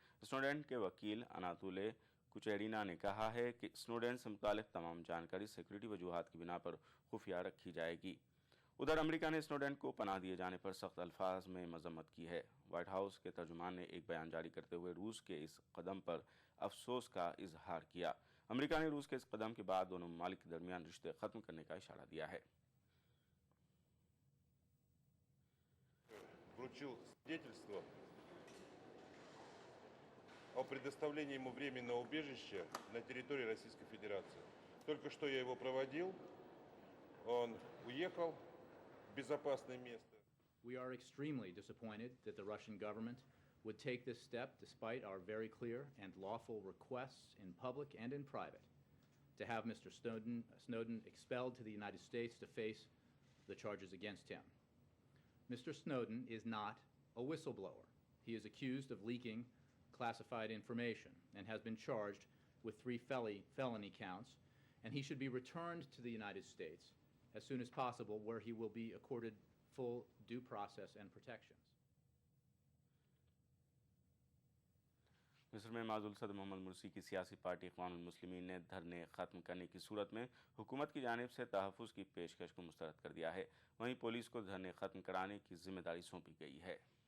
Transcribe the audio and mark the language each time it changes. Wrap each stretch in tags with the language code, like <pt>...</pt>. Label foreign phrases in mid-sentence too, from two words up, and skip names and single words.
<ur>اسنوڈن کے وکیل اناتولے کچیرینا نے کہا ہے کہ اسنوڈن سے متعلق تمام جانکاری سکیورٹی وجوہات کی بنا پر خفیہ رکھی جائے گی. ادھر امریکہ نے اسنوڈن کو پناہ دیے جانے پر سخت الفاظ میں مذمت کی ہے. وائٹ ہاؤس کے ترجمان نے ایک بیان جاری کرتے ہوئے روس کے اس قدم پر افسوس کا اظہار کیا. امریکہ نے روس کے اس قدم کے بعد دونوں ممالک کے درمیان رشتے ختم کرنے کا اشارہ دیا ہے.</ur> <ru>Вручил свидетельство о предоставлении ему временного убежища на территории Российской Федерации. Только что я его проводил, он уехал в безопасное место.</ru> <en>We are extremely disappointed that the Russian government would take this step despite our very clear and lawful requests in public and in private to have Mr. Snowden expelled to the United States to face the charges against him. Mr. Snowden is not a whistleblower. He is accused of leaking classified information and has been charged with 3 felony counts, and he should be returned to the United States as soon as possible, where he will be accorded full due process and protections.</en> <ur>مصر میں معزول صدر محمد مرسی کی سیاسی پارٹی اخوان المسلمین نے دھرنے ختم کرنے کی صورت میں حکومت کی جانب سے تحفظ کی پیشکش کو مسترد کر دیا ہے. وہیں پولیس کو دھرنے ختم کرانے کی ذمہ داری سونپی گئی ہے.</ur>